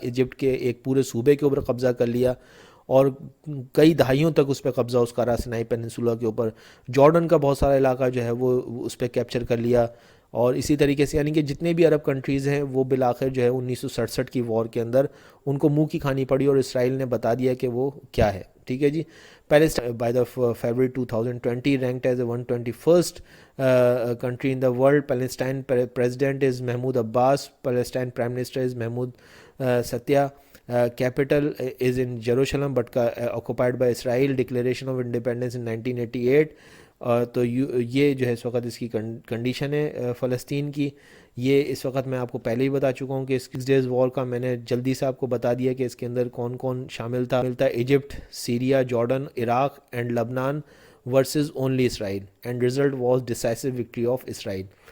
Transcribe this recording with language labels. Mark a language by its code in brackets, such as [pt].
[hi] Egypt के एक पूरे सूबे के ऊपर कब्ज़ा कर लिया और कई दहाइयों तक उस पर कब्ज़ा उसका रहा सिनाई पेनिनसुला के ऊपर. जॉर्डन का बहुत सारा इलाका जो है वो उस पर कैप्चर कर लिया. और इसी तरीके से यानी कि जितने भी अरब कंट्रीज़ हैं वो बिलाखिर जो है 1967 की वॉर के अंदर उनको मुंह की खानी पड़ी और इसराइल ने बता दिया कि वो क्या है. ठीक है जी. [en] Palestine by the February 2020 ranked as the 121st country in the world. Palestine president is Mahmoud Abbas. Palestine prime minister is Mahmoud Satya. Capital is in Jerusalem but occupied by Israel. Declaration of independence in 1988. [hi] तो ये जो है इस वक्त इसकी condition है फ़लस्तीन की. ये इस वक्त मैं आपको पहले ही बता चुका हूँ कि 6 डेज़ वॉर का मैंने जल्दी से आपको बता दिया कि इसके अंदर कौन कौन शामिल था. [en] Egypt, Syria, Jordan, Iraq and Lebanon versus only Israel and result was decisive victory of Israel.